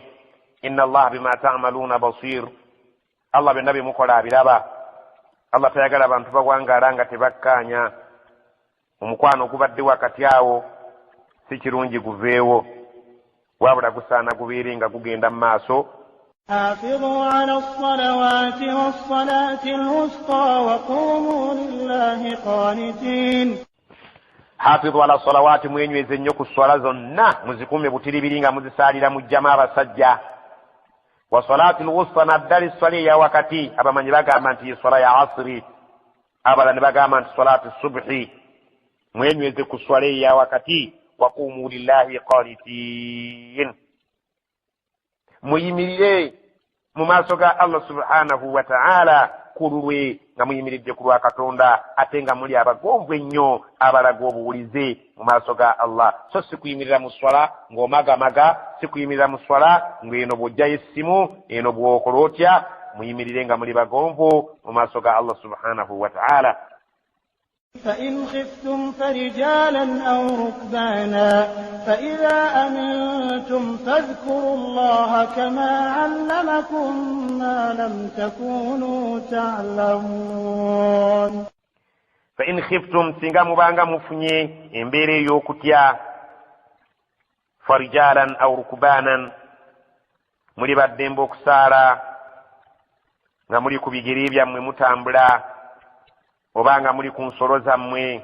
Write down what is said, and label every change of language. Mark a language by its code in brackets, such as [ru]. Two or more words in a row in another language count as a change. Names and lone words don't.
[ar] إن الله بما تعملون بصير, [lg] Allah byonna bye mukola abiraba. Allah tayagala abantu bawangaala nga tebakkaanya. Omukwano ogubadde wakati awo si kirungi guveewo, wabula gusaana gubeere nga gugenda mu maaso. [ar] حافظوا على الصلوات والصلاة الوسطى وقوموا لله قانتين. حافظوا على الصلوات, [lg] mwenyweze nnyo ku swala zonna muzikuume butiribiri nga muzisaalira mu jjama abasajja. [ar] والصلاة الوسطى, [lg] naddala swala eya wakati abamanyi bagamba nti swala ya asri, abala ne bagamba nti [ar] صلاة الصبح. [lg] Mwenyweze ku swala eya wakati. [ar] وقوموا لله قانتين, [lg] muyimirire mu maaso ga Allah [ar] سبحانه وتعالى [lg] kululwe nga muyimiridde ku lwa Katonda ate nga muli abagonvu ennyo abalaga obuwulize mu maaso ga Allah. So si kuyimirira mu swala ng'omagamaga, si kuyimirira mu swala ng'eno bw'ojjayo essimu, eno bw'okola otya. Muyimirire nga muli bagonvu mu maaso ga Allah [ar] سبحانه وتعالى. فإن خفتم فرجالا أو ركبانا فإذا أمنتم فاذكروا الله كما علمكم ما لم تكونوا تعلمون. فإن خفتم [lg] singa mubanga mufunye embeera ey'okutya [ar] فرجالا أو ركبانا, [lg] muli baddembe okusaala nga muli ku bigere byammwe mutambula obanga muli ku nsolo zammwe.